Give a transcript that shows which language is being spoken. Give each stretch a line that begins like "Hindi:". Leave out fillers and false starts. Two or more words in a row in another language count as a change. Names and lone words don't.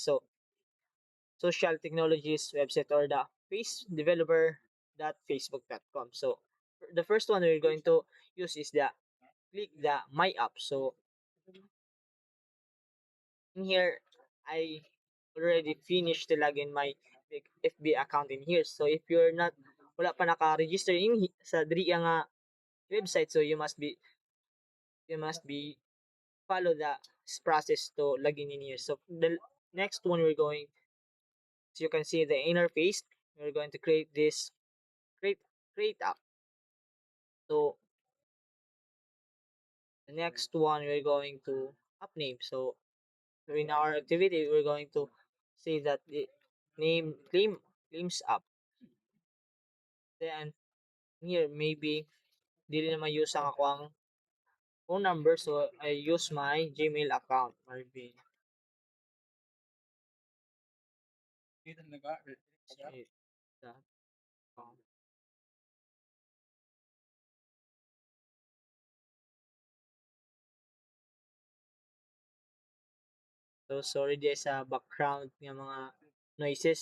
English: So social technologies website or the face developer.facebook.com. So the first one we're going to use is the click the my app. So in here I already finished to log in my FB account in here. So if you're not
Hiligaynon: wala pa naka-register sa diri nga website,
English: so you must be follow the process to log in here. So the next one we're going, as you can see the interface, we're going to create this create create app. So the next one we're going to app name. So in our activity we're going to say that the name claims app. Then here maybe
Hiligaynon: dili na ma-use ang ako ang
English: phone number, so I use my Gmail account. Marvin. Okay, that, um, So sorry there's a background
Filipino: ng mga
English: noises.